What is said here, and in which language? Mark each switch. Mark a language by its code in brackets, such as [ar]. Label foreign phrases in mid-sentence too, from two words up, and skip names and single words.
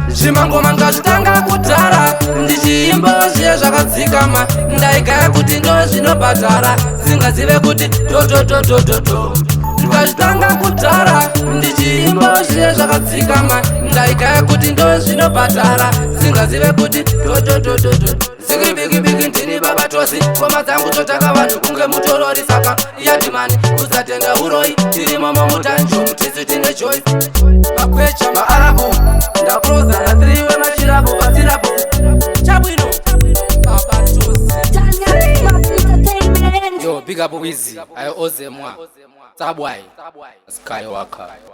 [sn] Zvimangoma ngazvitanga kudhara, ndichiimba zviye zvakadzikama. Ndaigaya kuti ndo zvinobhadhara, singazive kuti do, do, do, do, do, do. Ngazvitanga kudhara, ndichiimba zviye zvakadzikama. Ndaigaya kuti ndo zvinobhadhara, singazive kuti do, do, do, do, do, do. Zikiri bigi bigi ndini Baba Tosi, ngoma dzangu dzotaka vanhu kunge mutorori. Saka Yardman, kusatenda uroi, tiri momo mutanjo, mutizi tine choice. Makwecha maarabu, ndakloza na three wemachirabu pasirabu. Chabwino, Baba Tosi. Tanya Records Entertainment. [en] Yo, big up Wizzy, I owe them one. [sn] Tabwai, Skywalker.